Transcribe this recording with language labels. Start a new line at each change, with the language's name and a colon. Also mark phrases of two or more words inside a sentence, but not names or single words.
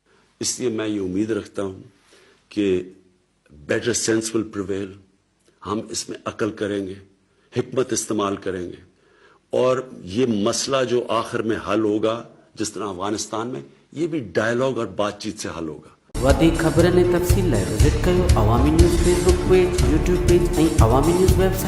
Urdu: اس لیے میں یہ امید رکھتا ہوں کہ
English: better sense will prevail.
Urdu: ہم اس میں عقل کریں گے، حکمت استعمال کریں گے، اور یہ مسئلہ جو آخر میں حل ہوگا جس طرح افغانستان میں، یہ بھی ڈائلاگ اور بات چیت سے حل ہوگا.
Sindhi: वधीक ख़बरनि ऐं तफ़सील लाइ विज़िट कयो अवामी न्यूज़ फेसबुक पेज, यूट्यूब पेज ऐं अवामी न्यूज़ वेबसाइट.